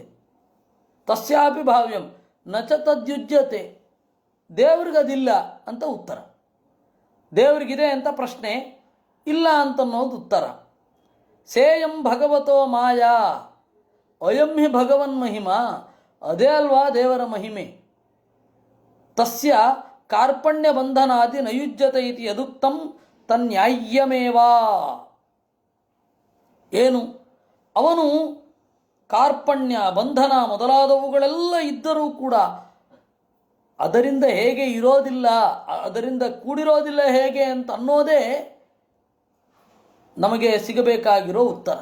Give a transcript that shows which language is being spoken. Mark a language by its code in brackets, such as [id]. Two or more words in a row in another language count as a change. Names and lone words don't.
[sa] ತಸ್ಯಾಪಿ ಭಾವ್ಯಂ ನಚ ತದ್ಯುಜ್ಯತೆ, [kn] ದೇವ್ರಿಗದಿಲ್ಲ ಅಂತ ಉತ್ತರ. ದೇವ್ರಿಗಿದೆ ಅಂತ ಪ್ರಶ್ನೆ, ಇಲ್ಲ ಅಂತನ್ನೋದು ಉತ್ತರ. [sa] ಸೇಯಂ ಭಗವತೋ ಮಾಯಾ, ಅಯಂ ಹಿ ಭಗವನ್ ಮಹಿಮಾ, [kn] ಅದೇ ಅಲ್ವಾ ದೇವರ ಮಹಿಮೆ. [sa] ತಸ್ಯ ಕಾರ್ಪಣ್ಯ ಬಂಧನಾದಿ ನಯುಜ್ಯತೆ ಇತಿ ಯದುಕ್ತಂ ತನ್ಯಾಯ್ಯಮೇವಾ. [kn] ಏನು? ಅವನು ಕಾರ್ಪಣ್ಯ ಬಂಧನ ಮೊದಲಾದವುಗಳೆಲ್ಲ ಇದ್ದರೂ ಕೂಡ ಅದರಿಂದ ಹೇಗೆ ಇರೋದಿಲ್ಲ, ಅದರಿಂದ ಕೂಡಿರೋದಿಲ್ಲ ಹೇಗೆ ಅಂತ ಅನ್ನೋದೇ ನಮಗೆ ಸಿಗಬೇಕಾಗಿರೋ ಉತ್ತರ.